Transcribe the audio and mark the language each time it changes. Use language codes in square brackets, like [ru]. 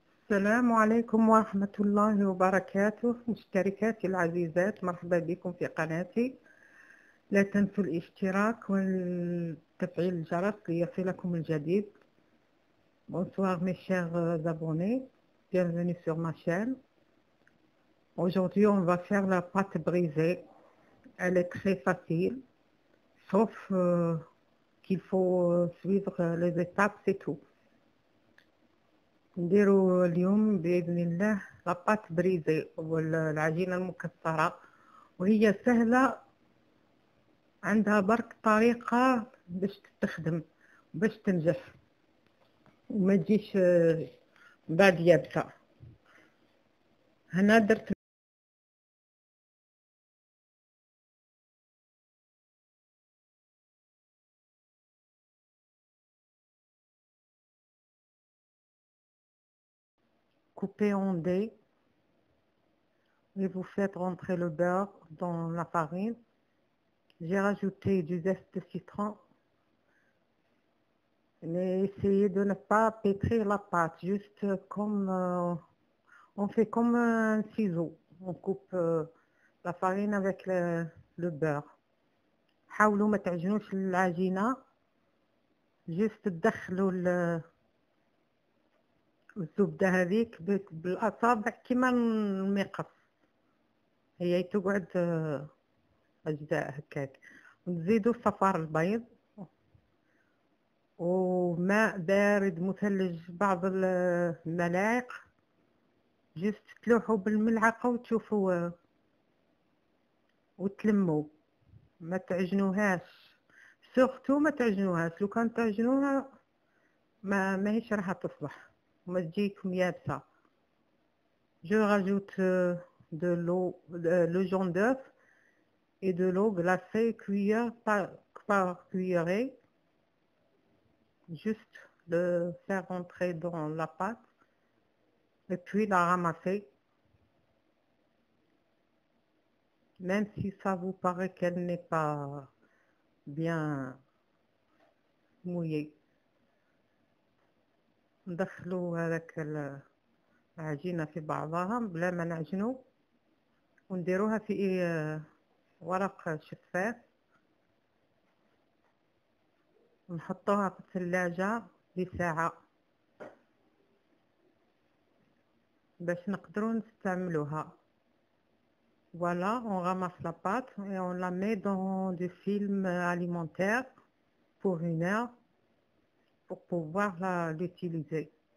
[ar] السلام عليكم ورحمة الله وبركاته. مشتركاتي العزيزات، مرحبا بكم في قناتي. لا تنسوا الاشتراك وتفعيل الجرس ليصلكم الجديد. [fr] Bonsoir mes chers abonnés, bienvenue sur ma chaîne. Aujourd'hui on va faire la pâte brisée. Elle est très facile, sauf qu'il faut suivre les étapes, c'est tout. [ar] نديرو اليوم بإذن الله لاباط بريزي والعجينة المكسرة، وهي سهلة، عندها برك طريقة باش تستخدم باش تنجح وما تجيش بعد يابسة. هنا درت [fr] coupé en dés et vous faites rentrer le beurre dans la farine. J'ai rajouté du zeste de citron. Mais essayez de ne pas pétrir la pâte, juste comme on fait comme un ciseau. On coupe la farine avec le beurre. [ar] حاولوا ما تعجنوش العجينة، جست تدخلوا الزبدة هذيك بالأصابع كيما المقص، هي تقعد أجزاء هكاك. ونزيدوا صفار البيض وماء بارد مثلج بعض الملاعق، جست تلوحوا بالملعقة وتشوفوا وتلموا، ما تعجنوهاش، سورتو ما تعجنوهاش. لو كان تعجنوها ماهيش راح تصلح وما تجيكم يابسة. [fr] Je rajoute de l'eau, le jaune d'œuf et de l'eau glacée cuillère par cuillerée. Juste le faire rentrer dans la pâte et puis la ramasser. Même si ça vous paraît qu'elle n'est pas bien mouillée. [ar] ندخلوا هذاك العجينة في بعضها بلا ما نعجنو، ونديروها في ورق شفاف، ونحطوها في الثلاجة لساعة باش نقدروا نستعملوها. [fr] Voilà, on ramasse la pâte et on la met dans du film alimentaire pour 1 heure pour pouvoir l'utiliser.